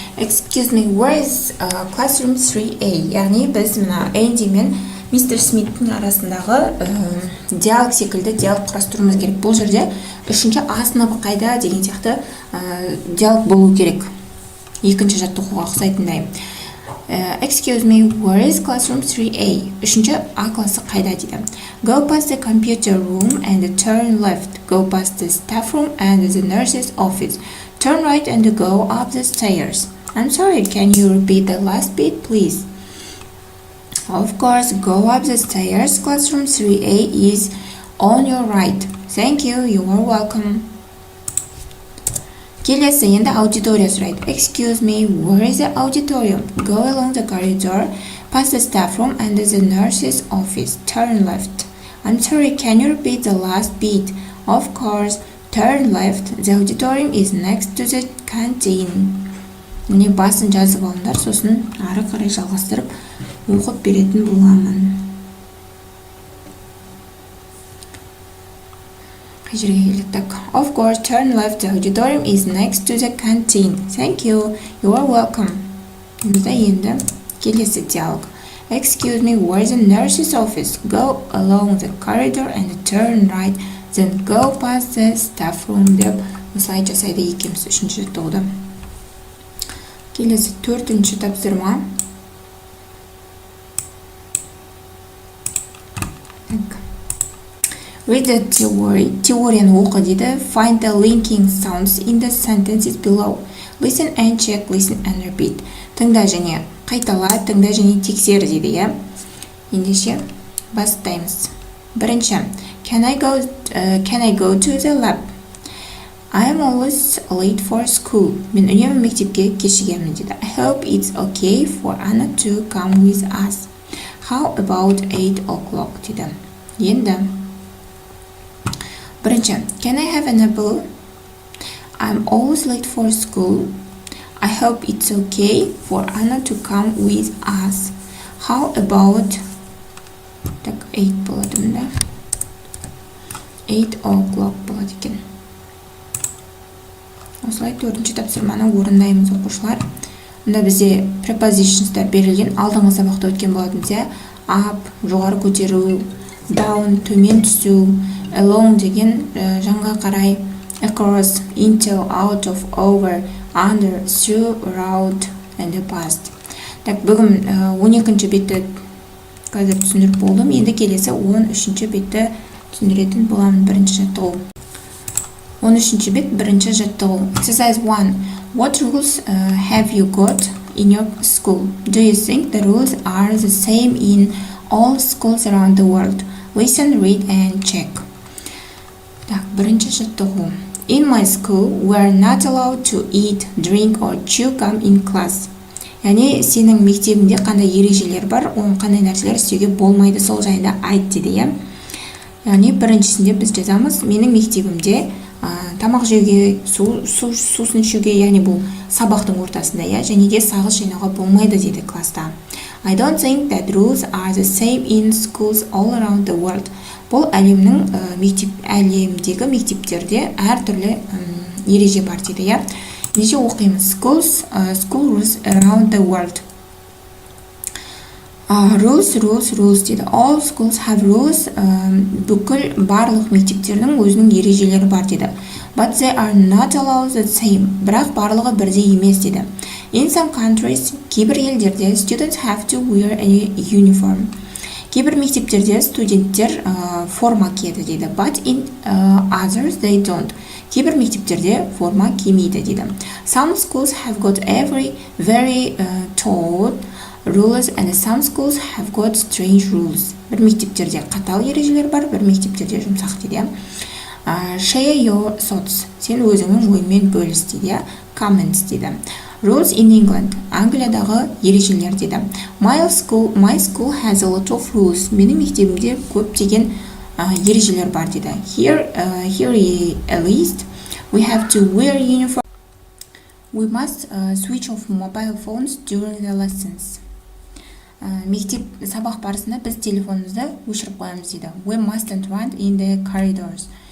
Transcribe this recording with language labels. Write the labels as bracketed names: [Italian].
[English] Excuse me, where is classroom 3A? [Kazakh] Яғни біз мына Andy мен Mr. Smith'тің арасындағы диалог секілді диалог құрастыруымыз керек. Бұл жерде 3-ші А сыныбы қайда деген сияқты диалог болу керек. Екінші жаттығуға ұқсайтындай. [English] Excuse me, where is classroom 3A? [Kazakh] 3-ші А класы қайда дейді. [English] Go past the computer room and turn left. Go past the staff room and the nurse's office. Turn right and go up the stairs. I'm sorry, can you repeat the last bit, please? Of course, go up the stairs. Classroom 3A is on your right. Thank you, you are welcome. [Kazakh] Келесі енді аудитория сұрайды. [English] Excuse me, where is the auditorium? Go along the corridor, past the staff room and the nurse's office. Turn left. I'm sorry, can you repeat the last bit? Of course, turn left. The auditorium is next to the canteen. [Kazakh] Міне басын жазып алыңдар, сосын ары қарай жалғастырып оқып беретін боламын. Қай жерге келдік? [English] Of course, turn left. The auditorium is next to the canteen. Thank you. You are welcome. [Kazakh] Енді келесі диалог. [English] Excuse me, where is the nurse's office? Go along the corridor and turn right. Then go past the staff room [Kazakh] деп осылай жасайды екеміз үшінші жаттығуды. Келесі төртінші тапсырма. [English] Read the theory. [Kazakh] Теорияны оқы дейді. [English] Find the linking sounds in the sentences below. Listen and check, listen and repeat. [Kazakh] Тыңда және қайтала, тыңда және тексер дейді. Ендеше бастаймыз. Бірінші, [English] can I go to the lab? I am always late for school. [Kazakh] Мен үнемі мектепке кешігемін дейді. [English] I hope it's okay for Anna to come with us. How about 8 o'clock [Kazakh] дейді. Енді бірінші, [English] can I have an apple? I'm always late for school. I hope it's okay for Anna to come with us. How about [Kazakh] 8 болады мында. 8 o'clock болады екен. Осылай төртінші тапсырманы орындаймыз оқушылар. Мұнда бізде prepositions'тар берілген. Алдыңғы сабақта өткен болатынбыз, иә. [English] Up, [Kazakh] жоғары көтеру, [English] down, [Kazakh] төмен түсу, [English] along [Kazakh] деген жанға қарай, [English] across, into, out of, over, under, through, around, and past. [Kazakh] Так, бүгін 12-ші бетті қазір түсіндіріп болдым. Енді келесі 13-ші бетті түсіндіретін боламын. Бірінші жаттығу. 13-ші бет бірінші жаттығу. [English] Exercise 1. What rules have you got in your school? Do you think the rules are the same in all schools around the world? Listen, read and check. [Kazakh] Так, бірінші жаттығу. [English] In my school, we are not allowed to eat, drink or chew gum in class. [Kazakh] Яғни сенің мектебіңде қандай ережелер бар, оның қандай нәрселер істеуге болмайды, сол жайында айт дейді, иә. Яғни біріншісінде біз жазамыз, менің мектебімде тамақ жеуге, сусын ішуге, яғни бұл сабақтың ортасында, иә, және де сағыз жинауға болмайды дейді класста. [English] I don't think that rules are the same in schools all around the world. [Kazakh] Бұл әлемдегі мектептерде әртүрлі ереже бар дейді, иә. Неше оқимыз? [English] School rules around the world. [Kazakh] Rules дейді. [English] All schools have rules. [Kazakh] Бүкіл барлық мектептердің өзінің ережелері бар дейді. [English] But they are not allowed the same. [Kazakh] Бірақ барлығы бірдей емес дейді. [English] In some countries, [Kazakh] кейбір елдерде [English] students have to wear a uniform. [Kazakh] Кейбір мектептерде студенттер форма киеді дейді. But in others they don't. Кейбір мектептерде форма кимейді дейді. [English] Some schools have got very taut rules and some schools have got strange rules. [Kazakh] Бір мектептерде қатал ережелер бар, бір мектептерде жұмсақ дейді. [English] Share your thoughts. [Kazakh] Сен өзіңнің ойыңмен бөліс дейді. Comments дейді. [English] Rules in England. [Kazakh] Англиядағы ережелер дейді. [English] My school has a lot of rules. [Kazakh] Менің мектебімде көптеген ережелер бар дейді. [English] Here a list. We have to wear uniform. We must switch off mobile phones during the lessons. [Kazakh] Мектеп сабақ барысында біз телефонымызды өшіріп қоямыз дейді. [English] We mustn't run in the corridors.